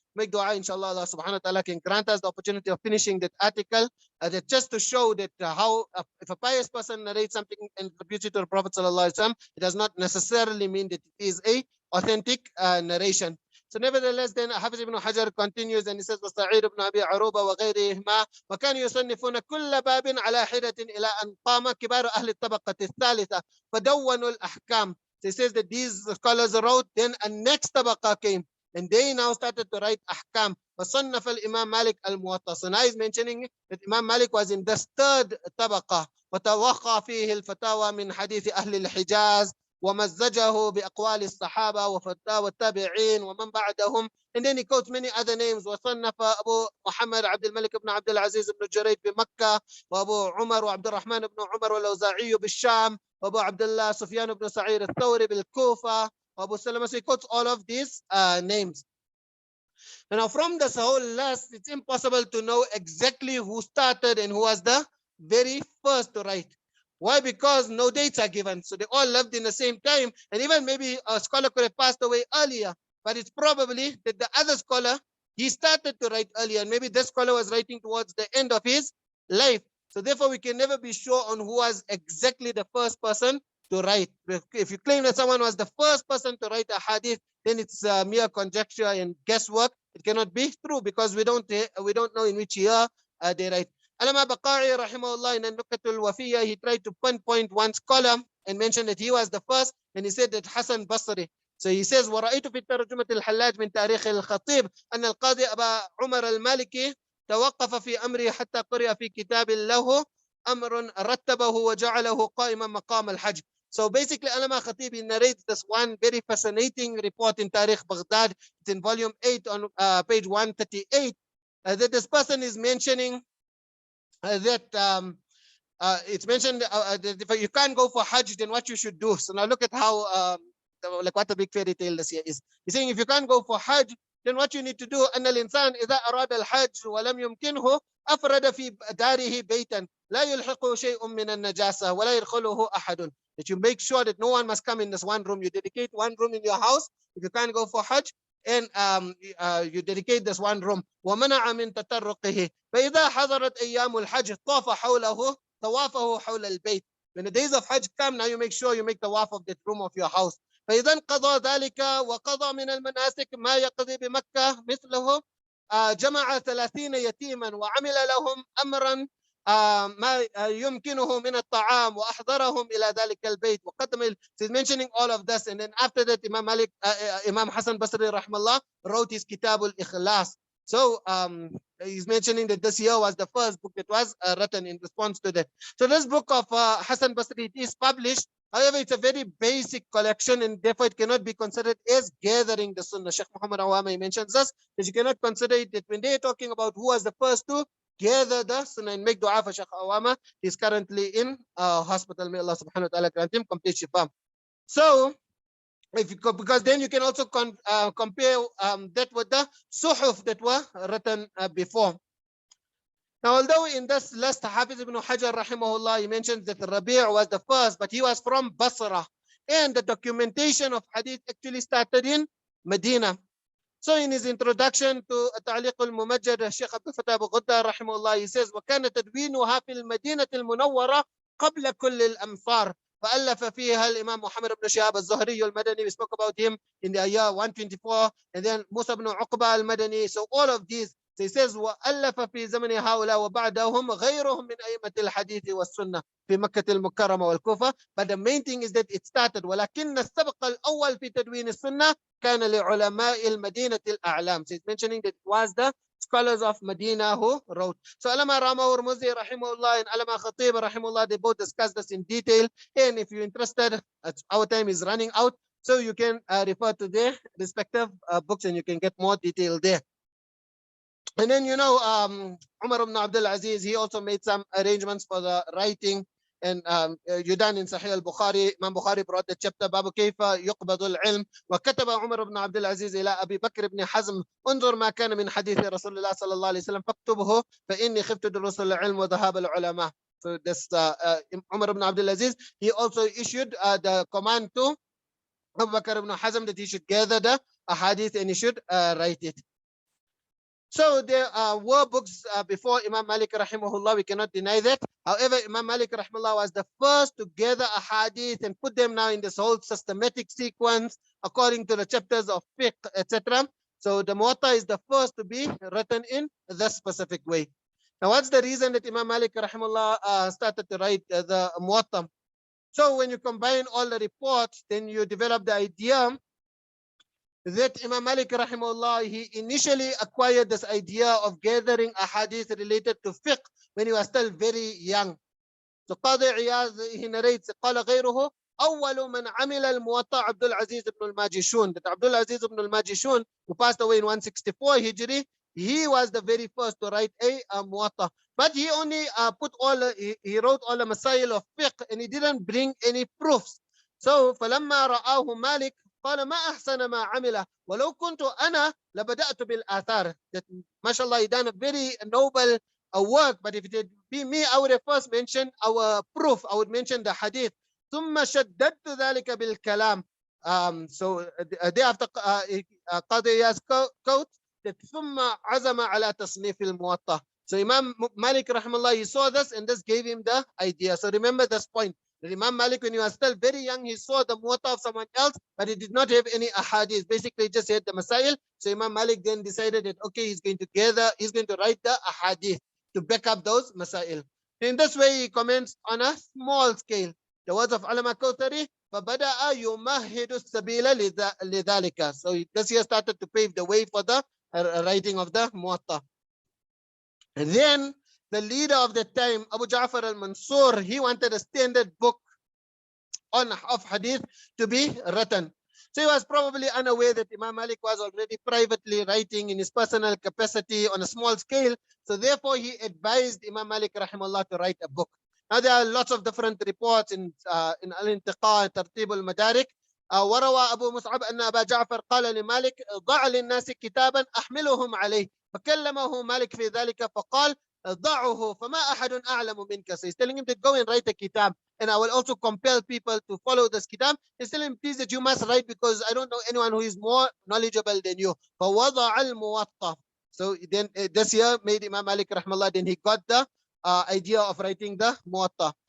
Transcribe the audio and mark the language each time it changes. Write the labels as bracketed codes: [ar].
[en] Make dua, inshallah, Allah subhanahu wa ta'ala can grant us the opportunity of finishing that article, that just to show that how if a pious person narrates something and attributes it to the Prophet sallallahu alaihi wasallam, it does not necessarily mean that it is a authentic narration. So nevertheless, then Hafiz ibn Hajar continues and he says, [ar] وَسَعِيرُ ibn Abi Aruba وغيرهما وكانوا يصنفون كل باب على حدة إلى أن قام كبار أهل الطبقة الثالثة فدونوا الأحكام. [en] So he says that these scholars wrote, then a next tabaqa came, and they now started to write ahkam. [ar] فصنف الإمام مالك الموطأ. [en] So now he's mentioning that Imam Malik was in the third tabaqa. [ar] وتوقع فيه الفتاوى من حديث أهل الحجاز ومزجه بأقوال الصحابة وفتاوى التابعين ومن بعدهم. [en] And then he quotes many other names. [ar] وصنف أبو محمد عبد الملك بن عبد العزيز بن جريج بمكة وأبو عمر وعبد الرحمن بن عمر والأوزاعي بالشام وأبو عبد الله سفيان بن سعيد الثوري بالكوفة وأبو سلمة. [en] So he quotes all of these names. Now from this whole list, it's impossible to know exactly who started and who was the very first to write. Why? Because no dates are given. So they all lived in the same time, and even maybe a scholar could have passed away earlier, but it's probably that the other scholar, he started to write earlier, and maybe this scholar was writing towards the end of his life. So therefore we can never be sure on who was exactly the first person to write. If you claim that someone was the first person to write a hadith, then it's mere conjecture and guesswork. It cannot be true because we don't know in which year they write. Allama Baqa'i rahimahullah in Nukatul Wafiyya, he tried to pinpoint one scholar and mention that he was the first, and he said that Hassan Basri. So he says, [ar] وَرَأَيْتُ فِي التَّرْجُمَةِ الْحَلَّاجِ مِنْ تَارِيخِ الْخَطِيبِ أن القاضي أبا عمر المالكي توقف في أمره حتى قرئ في كتاب له أمر رتبه وجعله قائما مقام الحج. [en] So basically, Allama Khatib narrates this one very fascinating report in Tariq Baghdad. It's in volume 8 on page 138. That this person is mentioning that it's mentioned that if you can't go for Hajj, then what you should do. So now look at how like what a big fairy tale this here is. He's saying if you can't go for Hajj, then what you need to do [ar] أن الإنسان إذا أراد الحج ولم يمكنه أفرد في داره بيتا لا يلحقه شيء من النجاسة ولا يدخله أحد. [en] That you make sure that no one must come in this one room. You dedicate one room in your house if you can't go for Hajj, and you dedicate this one room. [ar] ومنع من تطرقه فإذا حضرت أيام الحج طاف حوله طوافه حول البيت. [en] When the days of Hajj come, now you make sure you make the tawaf of the room of your house. [ar] فإذا انقضى ذلك وقضى من المناسك ما يقضي بمكة مثله جمع 30 يتيما وعمل لهم أمرا ما يمكنه من الطعام وأحضرهم إلى ذلك البيت وقدم. [en] He's mentioning all of this, and then after that Imam Malik, Imam Hassan Basri rahmallah wrote his Kitab al-Ikhlas. So he's mentioning that this year was the first book that was written in response to that. So this book of Hassan Basri, it is published. However, it's a very basic collection, and therefore it cannot be considered as gathering the Sunnah. Sheikh Muhammad Awami mentions this, that you cannot consider it that when they're talking about who was the first to gather the Sunnah and make dua for Sheikh Awama, he's currently in hospital. May Allah subhanahu wa ta'ala grant him complete shifa. So, because then you can also compare that with the suhuf that were written before. Now, although in this list, Hafiz ibn Hajar rahimahullah, he mentions that Rabi' was the first, but he was from Basra. And the documentation of hadith actually started in Medina. So in his introduction to Ta'liq al-Mumajjad, Sheikh Abdul Fattah Abu Ghudda rahimahullah, he says, [ar] وَكَانَ تَدْوِينُهَا فِي الْمَدِينَةِ الْمُنَوَّرَةِ قَبْلَ كُلِّ الْأَمْصَارِ فألف فيها الإمام محمد بن شهاب الزهري المدني. [en] We spoke about him in the year 124, and then Musa ibn Uqba al-Madani. So all of these, so he says [ar] وألف في زمن هؤلاء وبعدهم غيرهم من أئمة الحديث والسنة في مكة المكرمة والكوفة. [en] But the main thing is that it started [ar] ولكن السبق الأول في تدوين السنة كان لعلماء المدينة الأعلام. [en] So he's mentioning that it was the scholars of Medina who wrote. So Allama Rama Urmuzi rahimahullah and Allama Khatib rahimahullah, they both discussed this in detail. And if you're interested, our time is running out, so you can refer to their respective books and you can get more detail there. And then, you know, Umar ibn Abdul Aziz, he also made some arrangements for the writing. And you done in Sahih al-Bukhari, Imam Bukhari brought the chapter [ar] باب كيف يقبض العلم. وكتب عمر بن عبد العزيز إلى أبي بكر بن حزم انظر ما كان من حديث رسول الله صلى الله عليه وسلم فاكتبه فإني خفت دروس العلم وذهاب العلماء. [en] So this Umar ibn Abdul Aziz, he also issued the command to Abu Bakr ibn Hazm that he should gather the āḥadīth and he should write it. So there were books before Imam Malik rahimahullah, we cannot deny that. However, Imam Malik rahimahullah was the first to gather āḥadīth and put them now in this whole systematic sequence according to the chapters of fiqh, etc. So the Muwaṭṭa is the first to be written in this specific way. Now, what's the reason that Imam Malik rahimahullah started to write the Muwaṭṭa? So when you combine all the reports, then you develop the idea that Imam Malik rahimahullah, he initially acquired this idea of gathering āḥadīth related to fiqh when he was still very young. So Qadi Iyaz, he narrates, [ar] قال غيره أول من عمل الموطأ عبد العزيز ibn al-Majishun. [en] That Abdul Aziz ibn al-Majishun, who passed away in 164 Hijri, he was the very first to write a Muwaṭṭa. But he only he wrote all the masail of fiqh and he didn't bring any proofs. [ar] So فلما رآه مالك قال ما أحسن ما عمله ولو كنت أنا لبدأت بالآثار. [en] That mashallah, he done a very noble work, but if it would be me, I would have first mentioned our proof. I would mention the hadith. [ar] ثم شددت ذلك بالكلام. [en] So thereafter [ar] قاضي [en] Iyaz quote that [ar] ثم عزم على تصنيف الموطأ. [en] So Imam Malik rahimahullah, he saw this and this gave him the idea. So remember this point. That Imam Malik, when he was still very young, he saw the Muwaṭṭa of someone else, but he did not have any āḥadīth. Basically, he just had the masail. So Imam Malik then decided that, okay, he's going to write the āḥadīth to back up those masail. In this way, he comments on a small scale. The words of Allama Kawthari, [ar] فَبَدَأَ يُمَهِّدُ السَّبِيلَ لِذَلِكَ. [en] So this year started to pave the way for the writing of the Muwaṭṭa. And then the leader of the time, Abu Ja'far al-Mansur, he wanted a standard book of hadith to be written. So he was probably unaware that Imam Malik was already privately writing in his personal capacity on a small scale. So therefore he advised Imam Malik rahimahullah to write a book. Now there are lots of different reports in Al-Intiqa, Tartib al-Madarik. [ar] وروى أبو مصعب أن أبا جعفر قال لمالك ضع للناس كتابا أحملهم عليه فكلمه مالك في ذلك فقال ضعه فما أحد أعلم منك. [en] So he's telling him to go and write a kitab, and I will also compel people to follow this kitab. He's telling him, please, that you must write because I don't know anyone who is more knowledgeable than you. [ar] فوضع الموطأ. [en] So then this year made Imam Malik rahmallah, then he got the idea of writing the Muwatta.